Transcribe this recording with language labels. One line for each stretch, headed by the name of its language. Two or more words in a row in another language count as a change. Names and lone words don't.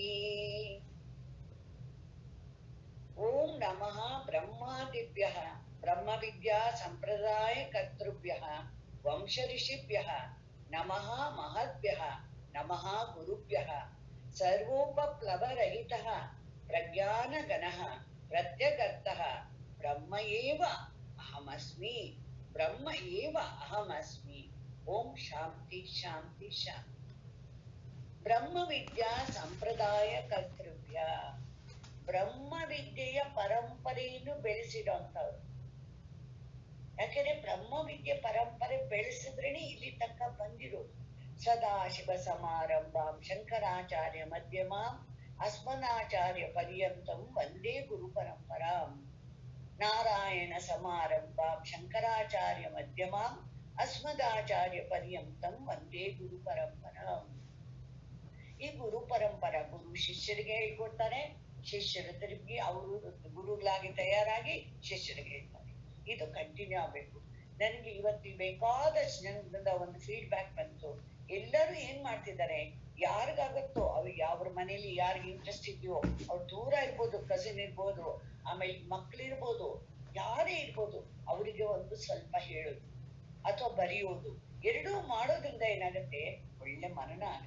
Sanskrit: ಓಂ ನಮಃ ಬ್ರಹ್ಮಾದಿಭ್ಯಃ ಬ್ರಹ್ಮವಿದ್ಯಾ ಸಂಪ್ರದಾಯ ಕರ್ತೃಭ್ಯಃ ವಂಶ ಋಷಿಭ್ಯಃ ನಮಃ ಮಹದ್ಭ್ಯಃ ನಮಃ ಗುರುಭ್ಯಃ. ಸರ್ವೋಪಪ್ಲವರಹಿತಃ ಪ್ರಜ್ಞಾನಘನಃ ಪ್ರತ್ಯಗರ್ತಃ ಬ್ರಹ್ಮ ಏವ ಅಹಮಸ್ಮಿ ಬ್ರಹ್ಮ ಏವ ಅಹಮಸ್ಮಿ. ಓಂ ಶಾಂತಿ ಶಾಂತಿ ಶಾಂತಿ. ಬ್ರಹ್ಮವಿದ್ಯಾ ಸಂಪ್ರದಾಯ ಕರ್ತೃಭ್ಯ,
Kannada: ಬ್ರಹ್ಮವಿದ್ಯೆಯ ಪರಂಪರೆಯನ್ನು ಬೆಳೆಸಿರೋಂಥವ್ರು. ಯಾಕೆಂದ್ರೆ ಬ್ರಹ್ಮವಿದ್ಯೆ ಪರಂಪರೆ ಬೆಳೆಸಿದ್ರೇನೆ ಇಲ್ಲಿ ತನಕ ಬಂದಿರೋದು.
Sanskrit: ಸದಾಶಿವ ಸಮಾರಂಭಾಂ ಶಂಕರಾಚಾರ್ಯ ಮಧ್ಯಮಾಂ ಅಸ್ಮದಾಚಾರ್ಯ ಪರ್ಯಂತಂ ವಂದೇ ಗುರು ಪರಂಪರಾಂ. ನಾರಾಯಣ ಸಮಾರಂಭಾಂ ಶಂಕರಾಚಾರ್ಯ ಮಧ್ಯಮಾಂ ಅಸ್ಮದಾಚಾರ್ಯ ಪರ್ಯಂತಂ ವಂದೇ ಗುರು ಪರಂಪರಾಂ.
Kannada: ಈ ಗುರು ಪರಂಪರ ಗುರು ಶಿಷ್ಯರಿಗೆ ಹೇಳ್ಕೊಡ್ತಾರೆ, ಶಿಷ್ಯರು ತಿರುಗಿ ಅವರು ಗುರುಗಳಾಗಿ ತಯಾರಾಗಿ ಶಿಷ್ಯರಿಗೆ ಹೇಳ್ತಾರೆ. ಇದು ಕಂಟಿನ್ಯೂ ಆಗ್ಬೇಕು. ನನಗೆ ಇವತ್ತು ಬೇಕಾದಷ್ಟು ಜನರಿಂದ ಒಂದು ಫೀಡ್ಬ್ಯಾಕ್ ಬಂತು. ಎಲ್ಲರೂ ಏನ್ ಮಾಡ್ತಿದ್ದಾರೆ, ಯಾರಿಗಾಗತ್ತೋ ಅವ್ರಿಗೆ ಯಾವ್ರ ಮನೇಲಿ ಯಾರಿಗೆ ಇಂಟ್ರೆಸ್ಟ್ ಇದೆಯೋ ಅವ್ರು ದೂರ ಇರ್ಬೋದು, ಕಸಿನ್ ಇರ್ಬೋದು, ಆಮೇಲೆ ಮಕ್ಳಿರ್ಬೋದು, ಯಾರೇ ಇರ್ಬೋದು, ಅವರಿಗೆ ಒಂದು ಸ್ವಲ್ಪ ಹೇಳೋದು ಅಥವಾ ಬರೆಯೋದು, ಎರಡೂ ಮಾಡೋದ್ರಿಂದ ಏನಾಗುತ್ತೆ, ಒಳ್ಳೆ ಮನನ ಆಗುತ್ತೆ.